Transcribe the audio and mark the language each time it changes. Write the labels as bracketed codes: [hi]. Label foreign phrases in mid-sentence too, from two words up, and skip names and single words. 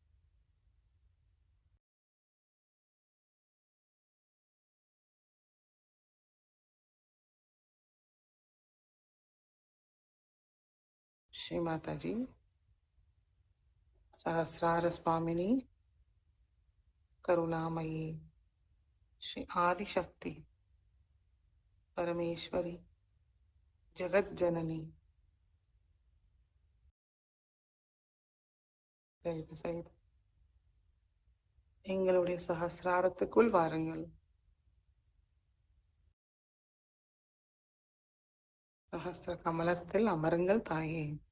[hi] श्री माता जी, सहस्रार स्वामिनी, करुणामयी, श्री आदिशक्ति, परमेश्वरी, जगत जननी, [ta] தயவு செய்து எங்களுடைய சஹஸ்ராரத்துக்குள் வாருங்கள். சஹஸ்ர கமலத்தில் அமருங்கள் தாயே.